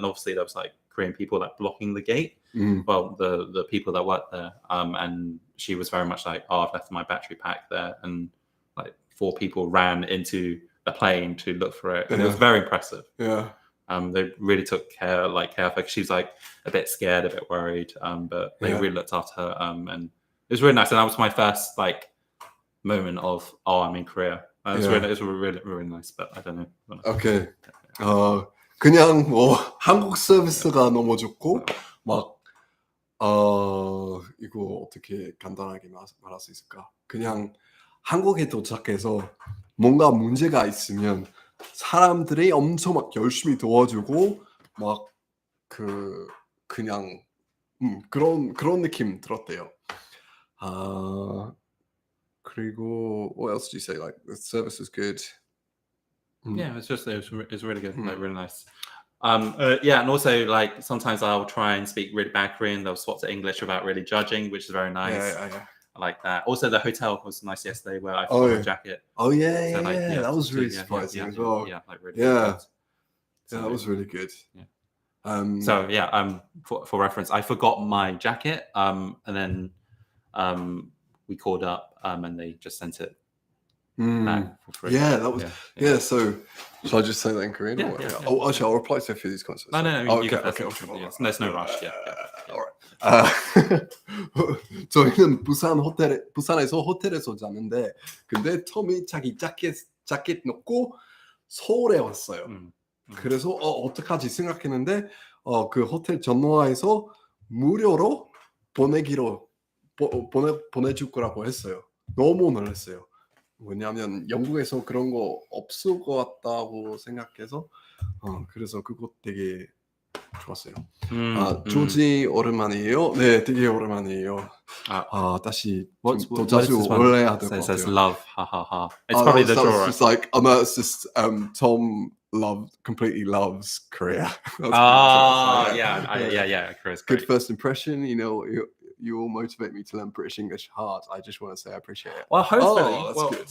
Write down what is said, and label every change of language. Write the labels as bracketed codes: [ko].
[en] And obviously, there was like Korean people like blocking the gate. Well, the people that worked there, and she was very much like, "Oh, I've left my battery pack there," and like 4 people ran into the plane to look for it, and it was very impressive. Yeah. They really took care of her. She was like a bit scared, a bit worried, but they really looked after her, and it was really nice. And that was my first like moment of, I'm in Korea. It's Yeah. really nice, but I don't know. [ko] 오케이. 그냥 뭐 한국 서비스가 너무 좋고 막 이거 어떻게 간단하게 말할 수 있을까? 그냥 한국에 도착해서 뭔가 문제가 있으면 사람들이 엄청 막 열심히 도와주고 막 그냥 그런 느낌 들었대요. 그리고 [en] what else did you say? Like the service was good. Yeah, it was really good, like really nice. Yeah, and also like sometimes I'll try and speak really bad Korean. They'll swap to English without really judging, which is very nice. Yeah. I like that. Also, the hotel was nice yesterday where I forgot my jacket. Oh yeah, So, like, that was really yeah, surprising yeah, as well. Yeah, like really. Yeah. Good. Yeah, that was really good. Yeah. So yeah, for reference, I forgot my jacket. And then we called up and they just sent it back for free. Yeah, that was So shall I just say that in Korean? Yeah, or yeah. Oh, actually, I'll reply to a few of these questions. No. Okay. There's no rush. Yeah. Alright. [ko] 저희는 부산에서 호텔에서 자는데 근데 톰이 자기 자켓 넣고 서울에 왔어요. 그래서 어떡하지 생각했는데 그 호텔 전화해서 무료로 보내줄 거라고 했어요. 너무 놀랐어요. 왜냐하면 영국에서 그런 거 없을 것 같다고 생각해서 그래서 그거 되게 좋았어요. 조지 오랜만이에요. 네, 되게 오랜만이에요. 다시 더 자주 올려야 될 것 같아요. [en] It says love, hahaha. It's probably the drawer. Just like it's just Tom completely loves Korea. Yeah. Korea's great. Good first impression. You know, you all motivate me to learn British English hard. I just want to say I appreciate it. Well, hopefully,